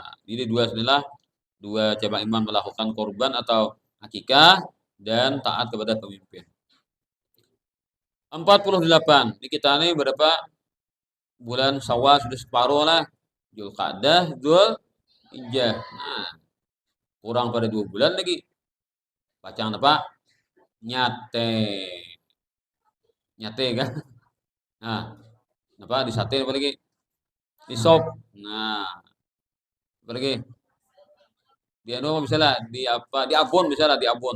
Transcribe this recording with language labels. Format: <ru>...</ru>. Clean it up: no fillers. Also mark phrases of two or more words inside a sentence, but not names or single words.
<id>Jadi dua cabang iman melakukan kurban atau akikah dan taat kepada pemimpin. 48. Di kita ini berapa bulan Syawal sudah separuh lah. Zulqa'dah, Dzulhijjah. Nah, kurang pada 2 bulan lagi.</id> <bjn>Pacang apa? Nyate.</bjn> <id>Nyate kan? Nah, apa disate apa lagi? Di sop. Nah, apa lagi? Di anu bisa lah, di apa? Di abon bisa lah, di abon.</id>